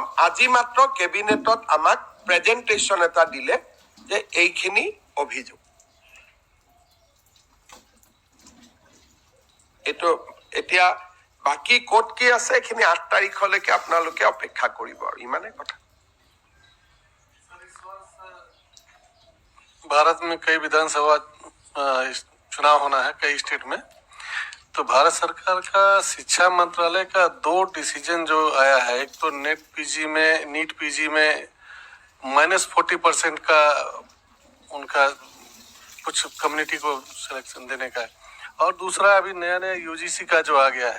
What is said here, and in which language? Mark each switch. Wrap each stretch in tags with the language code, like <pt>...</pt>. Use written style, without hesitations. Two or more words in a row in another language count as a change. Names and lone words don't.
<as>আজি মাত্ৰ কেবিনেটত আমাক প্ৰেজেণ্টেশ্যন এটা দিলে যে এইখিনি অভিযোগ। এইটো এতিয়া বাকী ক'ত কি আছে এইখিনি 8 তাৰিখলৈকে আপোনালোকে অপেক্ষা কৰিব আৰু ইমানে কথা।</as> <hi>भारत में कई विधानसभा चुनाव होना है कई स्टेट में, तो भारत सरकार का शिक्षा मंत्रालय का 2 डिसीजन जो आया है, एक तो नीट पीजी में -40% का उनका कुछ कम्युनिटी को सिलेक्शन देने का है, और दूसरा अभी नया यूजीसी का जो आ गया है।</hi>